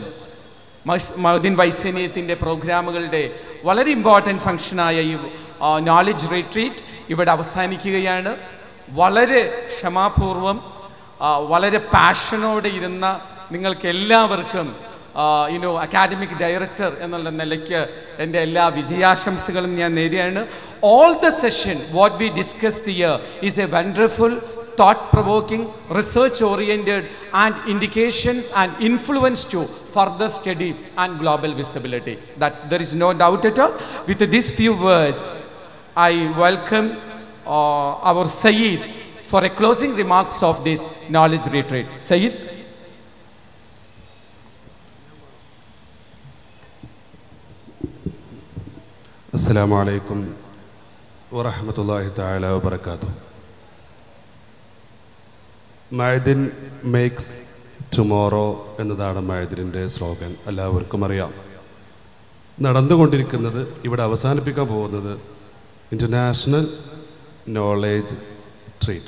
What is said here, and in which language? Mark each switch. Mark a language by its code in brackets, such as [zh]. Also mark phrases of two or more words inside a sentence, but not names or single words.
[ml] മഹദിൻ വൈസന്യത്തിൻ്റെ പ്രോഗ്രാമുകളുടെ വളരെ [en] important functionആയ [ml] ഈ [en] knowledge retreat [ml] ഇവിടെ അവസാനിക്കുകയാണ്. വളരെ ക്ഷമാപൂർവം വളരെ പാഷനോടെ ഇരുന്ന നിങ്ങൾക്ക് എല്ലാവർക്കും [en] academic director [ml] എന്നുള്ള നിലയ്ക്ക് എൻ്റെ എല്ലാ വിജയാശംസകളും ഞാൻ നേരുകയാണ്. [en] All the session what we discussed here is a wonderful, thought-provoking, research-oriented and indications and influence to further study and global visibility. There is no doubt at all. With these few words, I welcome our Sayyid for a closing remarks of this knowledge retreat. Sayyid. [ar] السلام عليكم ورحمة الله تعالى وبركاته. [ml] മഅദിൻ [en] makes tomorrow [ml] എന്നതാണ് മഅദിൻ്റെ സ്ലോഗൻ. എല്ലാവർക്കും അറിയാം. നടന്നുകൊണ്ടിരിക്കുന്നത്, ഇവിടെ അവസാനിപ്പിക്കാൻ പോകുന്നത് [en] international knowledge treat.